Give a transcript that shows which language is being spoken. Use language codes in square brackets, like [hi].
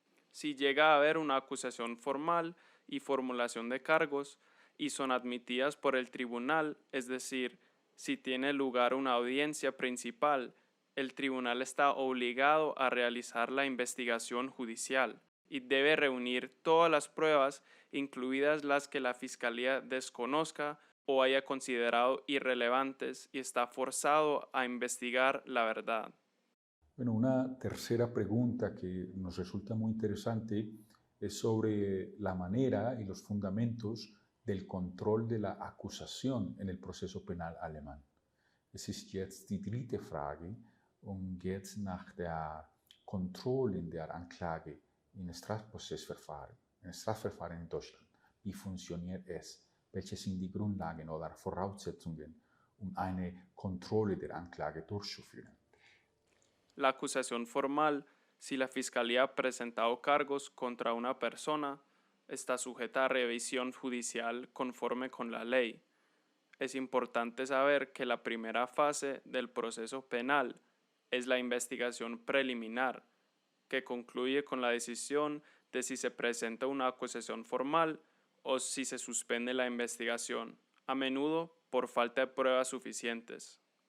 [es] Si llega a haber una acusación formal y formulación de cargos y son admitidas por el tribunal, es decir, si tiene lugar una audiencia principal, el tribunal está obligado a realizar la investigación judicial y debe reunir todas las pruebas, incluidas las que la Fiscalía desconozca o haya considerado irrelevantes, y está forzado a investigar la verdad. Bueno, una tercera pregunta que nos resulta muy interesante es sobre la manera y los fundamentos del control de la acusación en el proceso penal alemán. [de] Es ist jetzt die dritte Frage und geht nach der Kontrolle der Anklage im Strafprozessverfahren, in Deutschland. Wie funktioniert es? Welche sind die Grundlagen oder Voraussetzungen, eine Kontrolle der Anklage durchzuführen? [es] La acusación formal, si la Fiscalía ha presentado cargos contra una persona, está sujeta a revisión judicial conforme con la ley. Es importante saber que la primera fase del proceso penal es la investigación preliminar, que concluye con la decisión de si se presenta una acusación formal o si se suspende la investigación, a menudo por falta de pruebas suficientes.